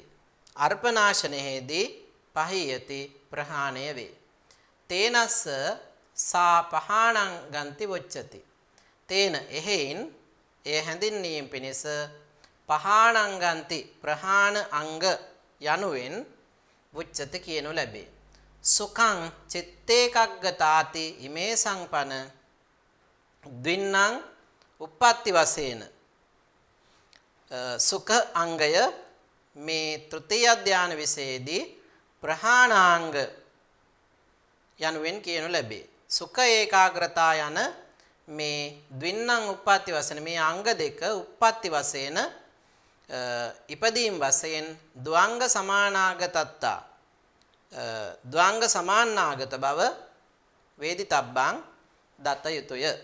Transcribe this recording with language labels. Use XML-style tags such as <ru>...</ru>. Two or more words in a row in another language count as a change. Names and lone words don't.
<si>අර්පනාශනයේදී පහීයති ප්‍රහාණය වේ.</si> <pi>තේනස්ස සා පහාණං ගන්ති වොච්චති.</pi> <si>තේන එහෙයින් එය හැඳින්වීම පිණිස</si> <pi>පහාණං ගන්ති</pi> <si>ප්‍රහාණ අංග යනුවෙන් වොච්චති කියනු ලැබේ.</si> <pi>සුඛං චිත්තේකග්ගතාති ඉමේ සංපන ද්වින්නං</pi> <si>උප්පත්ති වශයෙන් සුඛ අංගය මේ තෘතීය ධාන විශේෂයේදී ප්‍රහාණාංග යනුවෙන් කියනු ලැබේ. සුඛ ඒකාග්‍රතා යන මේ ද්වින්නම් උප්පත්ති වශයෙන් මේ අංග දෙක උප්පත්ති වශයෙන් ඉපදීම් වශයෙන්</si> <pi>ද්වංග සමානාගතත්තා</pi> <si>ද්වංග සමානාගත බව වේදිතබ්බං දත යුතුය.</si>